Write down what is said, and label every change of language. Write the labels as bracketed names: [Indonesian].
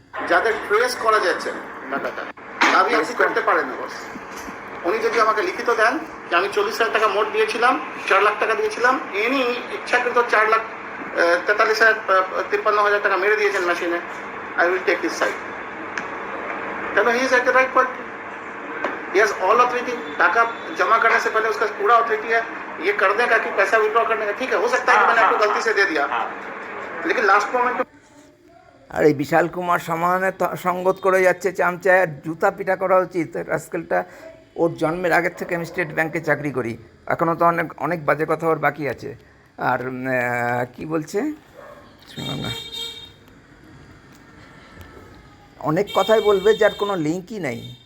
[Bangla] যাদের ট্রেস করা যাচ্ছে টাকাটা, দাবি আপনি করতে পারেন না বস। উনি যদি আমাকে লিখিত দেন যে আমি 40,000 টাকা মোট দিয়েছিলাম, 4 লাখ টাকা দিয়েছিলাম, ইনি ইচ্ছাকৃত 4,43,53,000 টাকা মেরে দিয়েছেন মেশিনে, [English] I will take this side. কেন he is at the right point, he has all authority. [Hindi] टाका जमा करने से पहले उसका पूरा अथॉरिटी है ये करने का कि पैसा विड्रॉ करने का। ठीक है, हो सकता है कि मैंने आपको गलती से दे दिया, लेकिन लास्ट मोमेंट। [Bangla] আর এই বিশাল কুমার সমানে সঙ্গত করে যাচ্ছে চামচায়, জুতা পিটা করা উচিত রাস্কেলটা। ওর জন্মের আগের থেকে আমি স্টেট ব্যাংকে চাকরি করি, এখনও তো অনেক অনেক বাজে কথা ওর বাকি আছে। আর কি বলছে শুনো না, অনেক কথাই বলবে যার কোনো লিঙ্কই নেই।